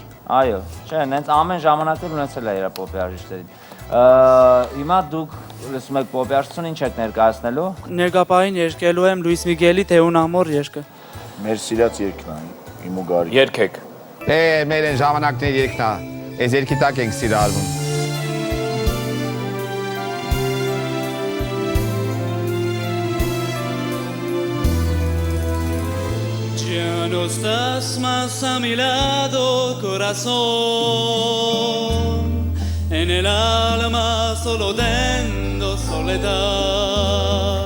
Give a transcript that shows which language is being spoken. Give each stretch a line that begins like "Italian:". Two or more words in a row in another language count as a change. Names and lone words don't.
Armenian: Այո, չէ, նենց ամեն ժամանակը ունեցել է իր պոպ երաժիշտերին։ Հիմա դուք լսում եք պոպ երաժշտություն, ինչ եք ներկայացնելու։ Ներկապային երգելու եմ Լուիս Միգելի «Թեուն ամոր» երգը։ Մեր սիրած երգն է, իմ ու Գարի։ Երգեք։ Մեր են ժամանակների երգն է, այս երգի տակ ենք սիրալվում։
Spanish: Ya no estás más a mi lado, corazón. En el alma solo tengo soledad.